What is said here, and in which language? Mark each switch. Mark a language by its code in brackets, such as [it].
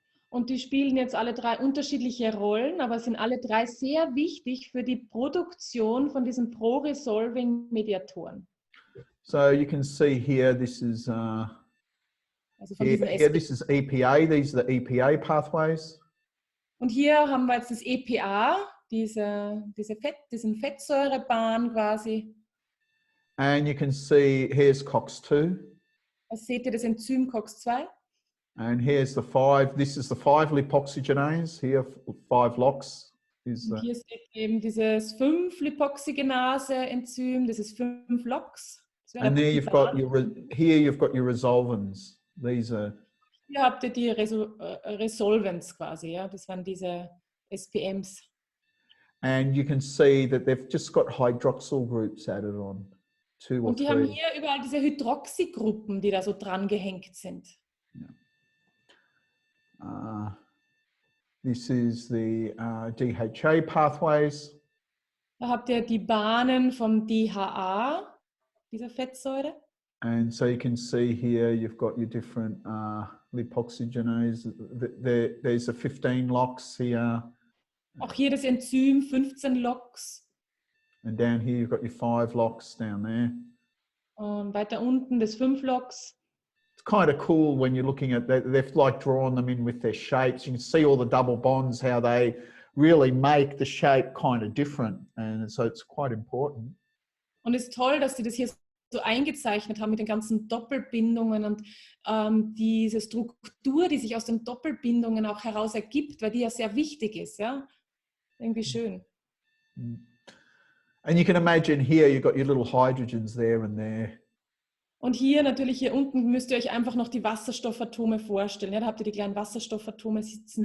[de] Und die spielen jetzt alle 3 unterschiedliche Rollen, aber sind alle 3 sehr wichtig für die Produktion von diesen pro-resolving Mediatoren. [en] So you can see here, this is [de] Also von [en] here, [de] diesen [en] here this is EPA. These are the EPA pathways. [de] Und hier haben wir jetzt das EPA, diesen Fettsäurebahn quasi. [en] And you can see here's COX-2. [de] Da seht ihr das Enzym COX-2. [en] And here's the 5. This is the 5 lipoxygenase. Here, 5 LOX. [de] Und hier seht ihr eben dieses 5 Lipoxygenase-Enzym, das ist 5 LOX. [en] And there you've got your resolvins. These are. [de] Hier habt ihr die Resolvens quasi, ja, das waren diese SPMs. [en] And you can see that they've just got hydroxyl groups added on. 2 or [de] Und die [en] 3. [de] haben hier überall diese Hydroxygruppen, die da so dran gehängt sind. [en] Yeah. This is the DHA pathways. [de] Da habt ihr die Bahnen vom DHA, dieser Fettsäure. [en] And so you can see here, you've got your different lipoxygenase. There's a 15 LOX here. [de] Auch hier das Enzym 15 LOX. [en] And down here, you've got your 5 LOX down there. [de] Und weiter unten das 5 LOX. [en] It's kind of cool when you're looking at that. They've like drawn them in with their shapes. You can see all the double bonds, how they really make the shape kind of different. And so it's quite important. Und es ist toll, dass sie das hier so eingezeichnet haben mit den ganzen Doppelbindungen und diese Struktur, die sich aus den Doppelbindungen auch heraus ergibt, weil die ja sehr wichtig ist. [de] Ja? Irgendwie schön. [en] And you can imagine here, you've got your little hydrogens there and there. [de] Und hier natürlich, hier unten müsst ihr euch einfach noch die Wasserstoffatome vorstellen. Ja, da habt ihr die kleinen Wasserstoffatome sitzen